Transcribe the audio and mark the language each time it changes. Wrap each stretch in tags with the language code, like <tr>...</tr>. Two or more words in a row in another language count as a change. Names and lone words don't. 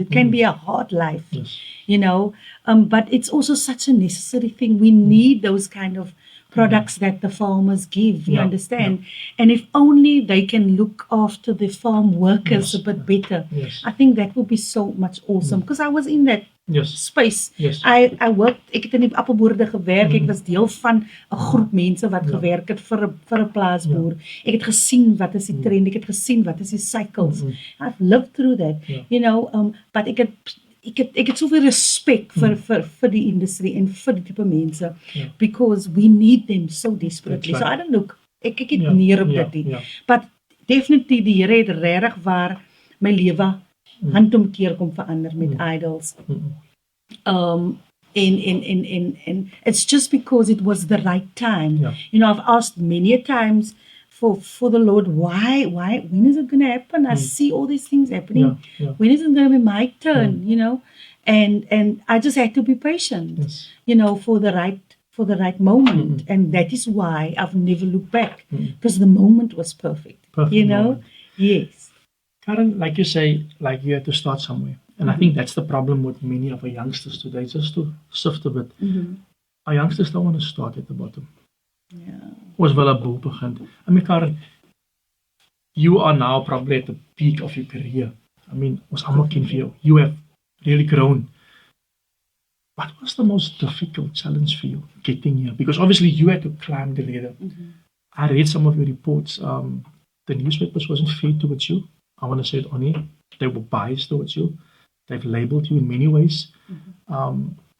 <en>It can be a hard life, you know, but it's also such a necessary thing. We need those kind of products that the farmers give, you understand? And if only they can look after the farm workers a bit better, I think that would be so much awesome. Because I was in that space. I worked,</en> <af>ek het in die appelboorde gewerk, ek was deel van 'n groep mense wat gewerk het vir 'n plaasboer. Ek het gesien wat is die trend, ek het gesien wat is die cycles.</af> <en>I've lived through that, you know, but</en> <af>ek het soveel respek vir die industrie en vir die tipe mense,</af> <en>because we need them so desperately. So I don't look,</en> <af>ek het neer op dit nie.</af> <en>But definitely</en> <af>die Here het regtig waar my lewe handomkeer kom verander met Idols.</af> <en>And it's just because it was the right time. You know, I've asked many a times for the Lord, why, when is it going to happen? I see all these things happening. When is it going to be my turn, you know? And I just had to be patient, you know, for the right moment. And that is why I've never looked back, because the moment was perfect you know? Moment. Yes. Karin, like you say, like you have to start somewhere. And I think that's the problem with many of our youngsters today, just to shift a bit. Our youngsters don't want to start at the bottom.</en> <af>Ons wil 'n bo begin.</af> <en>I mean, Karin, you are now probably at the peak of your career. I mean,</en> <af>ons almal ken vir jou.</af> <en>You have really grown. What was the most difficult challenge for you getting here? Because obviously you had to climb the ladder. I read some of your reports. The newspapers wasn't fair towards you. I want to say it on here. They were biased towards you. They've labeled you in many ways.</en>